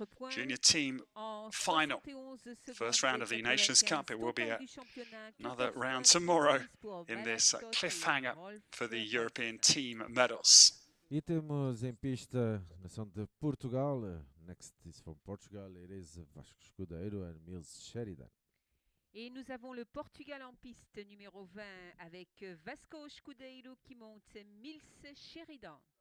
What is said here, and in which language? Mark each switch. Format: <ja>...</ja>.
<en>Junior team final. First round of the Nations Cup. It will be another round tomorrow in this cliffhanger for the European team medals.</en> <pt>E temos em pista a nação de Portugal.</pt> <en>Next is from Portugal. It is Vasco Escudeiro and Millie Sheridan.</en> <fr>Et nous avons le Portugal en piste numéro 20 avec Vasco Escudeiro qui monte Millie Sheridan.</fr>